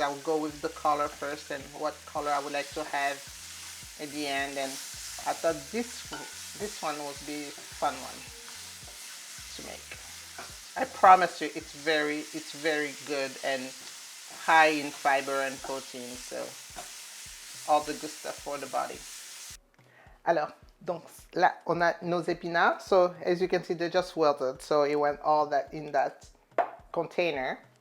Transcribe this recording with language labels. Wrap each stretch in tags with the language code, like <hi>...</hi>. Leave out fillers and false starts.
<en>I'll go with the color first and what color I would like to have at the end. And I thought this one would be a fun one to make. I promise you, it's very good and high in fiber and protein. So all the good stuff for the body.</en> <fr>Alors, donc là, on a nos épinards.</fr> <en>So as you can see, they're just wilted. So it went all that in that container.</en>